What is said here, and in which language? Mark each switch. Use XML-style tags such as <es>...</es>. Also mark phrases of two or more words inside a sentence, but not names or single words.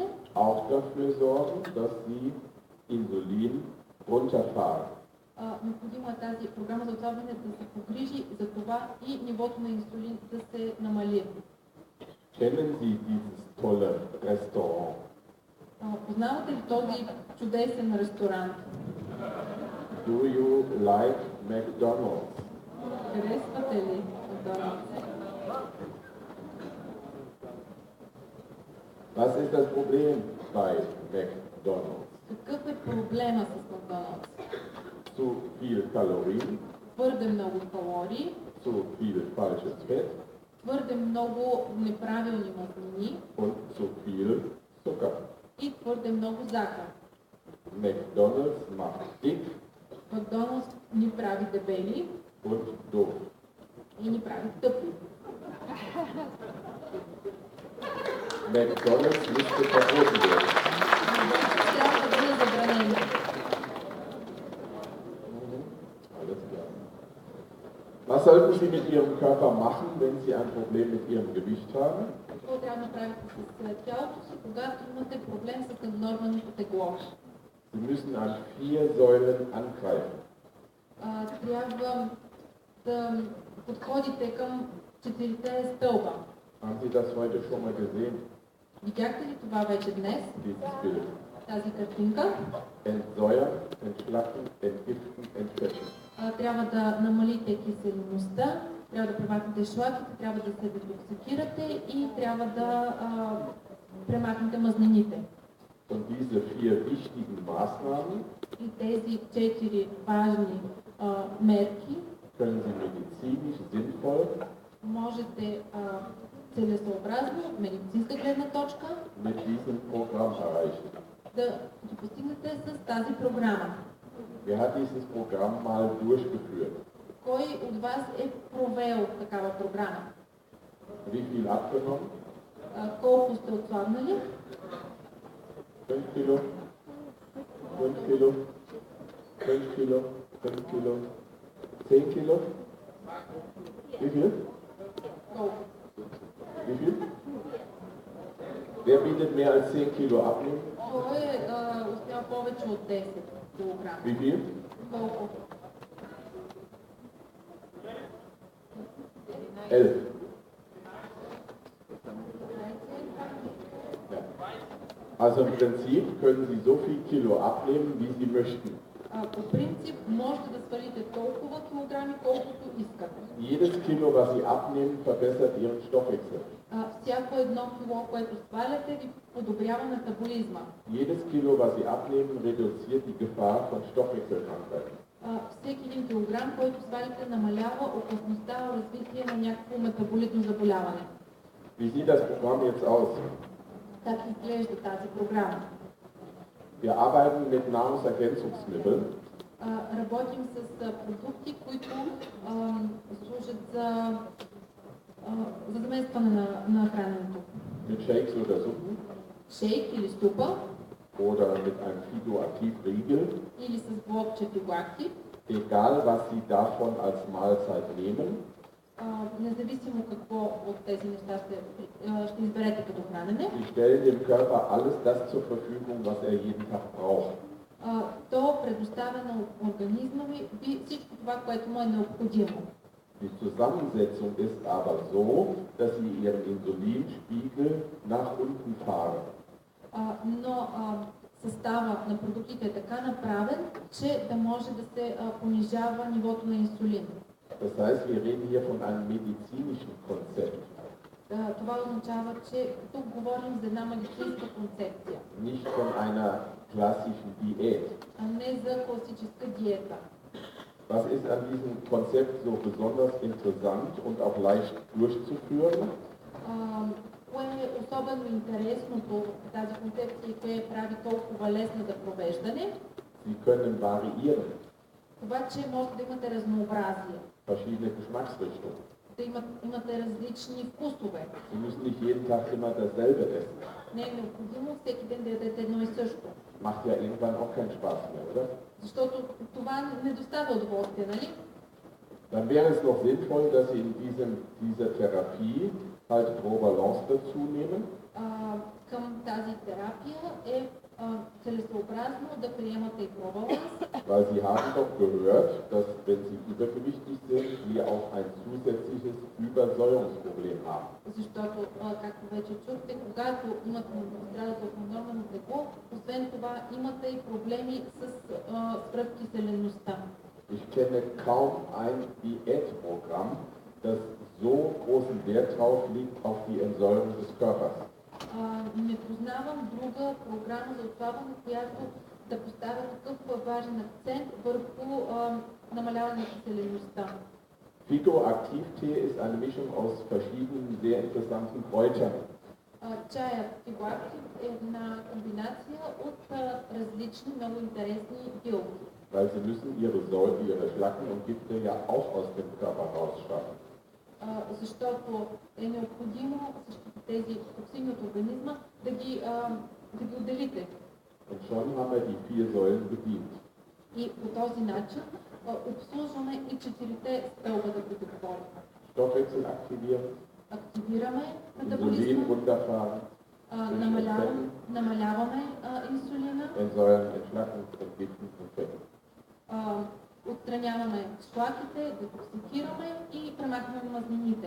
<de>auch dafür sorgen, dass Sie Insulin runterfahren.</de> <bg>Необходимо е тази програма за отслабване да се погрижи за това и нивото на инсулин да се намали.</bg> <de>Kennen Sie dieses tolle Restaurant?</de> <bg>Познавате ли този чудесен ресторант?</bg> <en>Do you like McDonald's?</en> <bg>Харесвате ли Макдоналдс?</bg> <de>Was ist das Problem bei McDonald's?</de> <bg>Какъв е проблема с Макдоналдс?</bg> <de>Zu viel Kalorien,</de> <bg>Твърде много калории,</bg> <de>zu viel falsches Fett</de> <bg>твърде много неправилни мазнини</bg> <de>und zu viel Zucker.</de> <bg>и твърде много захар.</bg> <de>McDonald's macht dick</de> <bg>Макдоналдс ни прави дебели</bg> <de>und doof.</de> <bg>и ни прави тъпи.</bg> <de>McDonald's müsste verboten werden.</de> <bg>Трябва да бъде забранено.</bg> <de>Alles klar. Was sollten Sie mit Ihrem Körper machen, wenn Sie ein Problem mit Ihrem Gewicht haben?</de> <bg>Какво трябва да направите с тялото си, когато имате проблем с наднорменото тегло?</bg> <de>Sie müssen an 4 Säulen angreifen.</de> <bg>Трябва да подходите към 4 стълба.</bg> <de>Haben Sie das heute schon mal gesehen?</de> <bg>Видяхте ли това вече днес?</bg> <de>Dieses Bild.</de> <bg>Тази картинка?</bg> <de>Entsäuern, entschlacken, entgiften, entfetten.</de> <bg>Трябва да намалите киселеността, трябва да премахнете шлаките, трябва да се детоксикирате и трябва да премахнете мазнините.</bg> <de>Und diese 4 wichtigen Maßnahmen</de> <bg>И тези 4 важни мерки</bg> <de>können Sie medizinisch sinnvoll</de> <bg>можете целесообразно, от медицинска гледна точка,</bg> <de>mit diesem Programm erreichen.</de> <bg>да ги постигнете с тази програма.</bg> <de>Wer hat dieses Programm mal durchgeführt?</de> <bg>Кой от вас е провел такава програма?</bg> <de>Wie viel abgenommen?</de> <bg>Колко сте отслабнали?</bg> <de>5 Kilo? 5 Kilo? 5 Kilo? 5 Kilo? 10 Kilo? Wie viel?</de> <bg>Колко?</bg> <de>Wie viel? Wer bietet mehr als 10 Kilo abnehmen?</de> <bg>Кой е успял повече от 10 килограма?</bg> <de>Wie viel?</de> <bg>Колко? 11.</bg> <de>Ja. Also im Prinzip können Sie so viel Kilo abnehmen, wie Sie möchten.</de> <bg>По принцип можете да свалите толкова килограми, колкото искате.</bg> <de>Jedes Kilo, was Sie abnehmen, verbessert Ihren Stoffwechsel.</de> <bg>Всяко едно кило, което сваляте, ви подобрява метаболизма.</bg> <de>Jedes Kilo, was Sie abnehmen, reduziert die Gefahr von Stoffwechselkrankheiten.</de> <bg>Всеки един килограм, който свалите, намалява опасността от развитие на някакво метаболитно заболяване.</bg> <de>Wie sieht das Programm jetzt aus?</de> <bg>Как изглежда тази програма?</bg> <de>Wir arbeiten mit Nahrungsergänzungsmitteln.</de> <bg>Работим с продукти, които служат за заместване на храненето.</bg> <de>Mit Shakes oder Suppen</de> <bg>Шейк или супа,</bg> <de>oder mit einem Phytoaktivriegel.</de> <bg>или с блокче фиглактив.</bg> <de>Egal, was Sie davon als Mahlzeit nehmen,</de> <bg>Независимо какво от тези неща ще изберете като хранене,</bg> <de>Sie stellen dem Körper alles das zur Verfügung, was er jeden Tag braucht.</de> <bg>то предоставя на организма ви всичко това, което му е необходимо.</bg> <de>Die Zusammensetzung ist aber so, dass Sie Ihren Insulinspiegel nach unten fahren.</de> <bg>Но състава на продуктите е така направен, че да може да се понижава нивото на инсулин.</bg> <de>Das heißt, wir reden hier von einem medizinischen Konzept,</de> <bg>Това означава, че тук говорим за една медицинска концепция,</bg> <de>nicht von einer klassischen Diät.</de> <bg>а не за класическа диета.</bg> <de>Was ist an diesem Konzept so besonders interessant und auch leicht durchzuführen?</de> <bg>Кое е особено интересното в тази концепция и кое прави толкова лесна за провеждане?</bg> <de>Sie können variieren,</de> <bg>Това, че може да имате разнообразие,</bg> <de>verschiedene Geschmacksrichtungen.</de> <bg>да имате различни вкусове.</bg> <de>Sie müssen nicht jeden Tag immer dasselbe essen.</de> <bg>Не е необходимо всеки ден да ядете едно и също.</bg> <de>Macht ja irgendwann auch keinen Spaß mehr, oder?</de> <bg>Защото това не доставя удоволствие, нали?</bg> <de>Dann wäre es noch sinnvoll, dass Sie in dieser Therapie halt Pro Balance dazu nehmen.</de> <bg>Към тази терапия е целесообразно да приемате и пробаланс,</bg> <de>Weil Sie haben doch gehört, dass wenn Sie übergewichtig sind, Sie auch ein zusätzliches Übersäuerungsproblem haben.</de> <bg>защото, както вече чухте, когато имате страдате от наднормено тегло, освен това имате и проблеми с свръхкиселеността.</bg> <de>Ich kenne kaum ein Diätprogramm, das so großen Wert drauf legt auf die Entsäuerung des Körpers.</de> <bg>Не познавам друга програма за отслабване, която да поставя такъв важен акцент върху намаляване на киселеността.</bg> <de>Phytoaktivtee ist eine Mischung aus verschiedenen sehr interessanten Kräutern.</de> <bg>Чаят фиглактив е една комбинация от различни много интересни билки.</bg> <de>Weil sie müssen ihre Schlacken und Gifte ja auch aus dem Körper rausschaffen.</de> <bg>Защото е необходимо всичките тези токсини от организма да ги отделите.</bg> <de>Und schon haben wir die 4 Säulen bedient.</de> <bg>И по този начин обслужваме и 4-те стълба да предоговорим.</bg> <de>Stoffwechsel aktivieren,</de> <bg>Активираме</bg> <de>Insulin</de> <bg>метаболизма,</bg> <de>runterfahren,</de> <bg>намаляваме инсулина,</bg> <de>Entsäuern, Entschlacken, Entgiften und Fetten.</de> <bg>Отстраняваме шлаките, детоксикираме и премахваме мазнините.</bg>